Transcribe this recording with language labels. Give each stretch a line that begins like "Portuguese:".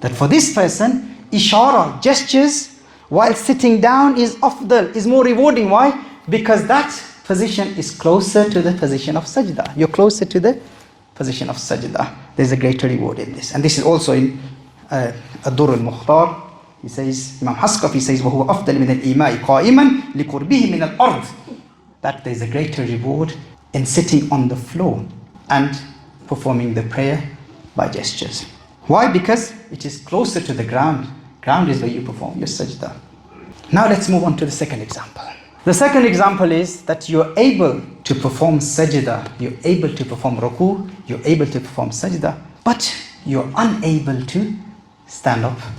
English: That for this person, ishara, gestures, while sitting down is afdal, is more rewarding. Why? Because that position is closer to the position of sajda. You're closer to the position of sajda. There's a greater reward in this. And this is also in Ad-Durr al-Mukhtar. He says, Imam Haskaf, he says,
Arabic: وَهُوَ أَفْضَلِ مِنَ الْإِمَاءِ قَائِمًا لِقُرْبِهِ مِنَ الْأَرْضِ.
English: That there's a greater reward in sitting on the floor and performing the prayer by gestures. Why? Because it is closer to the ground. Ground is where you perform your sajda. Now let's move on to the second example. The second example is that you're able to perform sajda, you're able to perform ruku, you're able to perform sajda, but you're unable to stand up.